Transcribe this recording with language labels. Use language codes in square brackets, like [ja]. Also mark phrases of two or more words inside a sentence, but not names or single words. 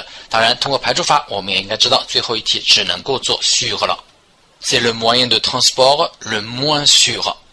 [zh] 当然通过排除法我们也应该知道最后一题只能够做 sûr 了。 [fr] C'est le moyen de transport le moins sûr.